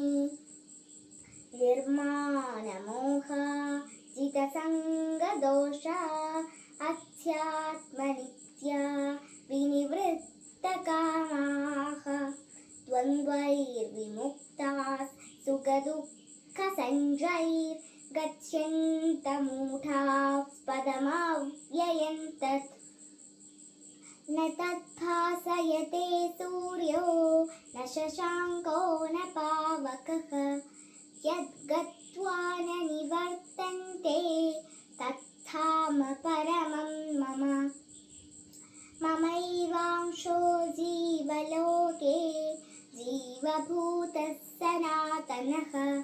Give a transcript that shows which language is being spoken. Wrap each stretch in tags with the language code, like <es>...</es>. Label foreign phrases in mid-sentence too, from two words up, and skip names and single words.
<sa>निर्मानमोहा जितसङ्गदोषा अध्यात्मनित्या विनिवृत्तकामाः. द्वन्द्वैर्विमुक्ताः सुखदुःखसंज्ञैर् गच्छन्त्यमूढाः पदमव्ययं तत्. न तद्भासयते सूर्यो न शशाङ्को न पावकः. यद्गत्वा न निवर्तन्ते तद्धाम परमं मम. ममैवांशो जीवलोके जीवभूतः सनातनः.</sa>